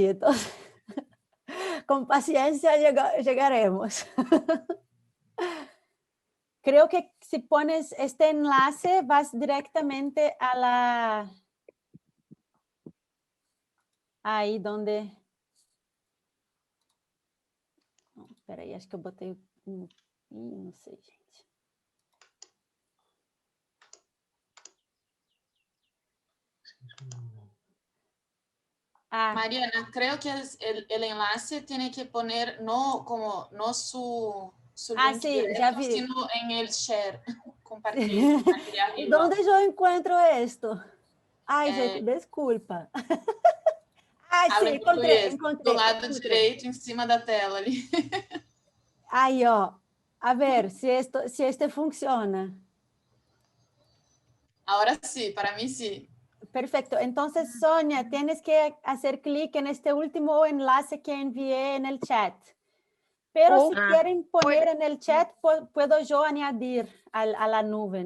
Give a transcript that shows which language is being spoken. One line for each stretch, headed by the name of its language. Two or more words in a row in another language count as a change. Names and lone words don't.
Spanish: Entonces, con paciencia llegaremos. Creo que si pones este enlace, vas directamente a la... Ahí donde...
Portuguese: Espera aí, acho que eu botei não sei, gente. Mariana,
Spanish: creo que el enlace tiene que poner no como no su link sí, directo, ya vi. sino en el share, compartir aquí arriba. ¿Dónde yo encuentro esto?
Portuguese: Ay, gente, desculpa.
Spanish: Habla sí,
Portuguese: em português, do lado
Spanish: encontré.
Portuguese: direito, em cima da tela ali. Aí, ó. A ver, se este funciona.
Spanish: Ahora sí, para mí sí. Perfecto. Entonces, Sonia, tienes que hacer clic en este último enlace que envié en el chat. Pero si quieren poner en el chat, puedo yo añadir a la nube.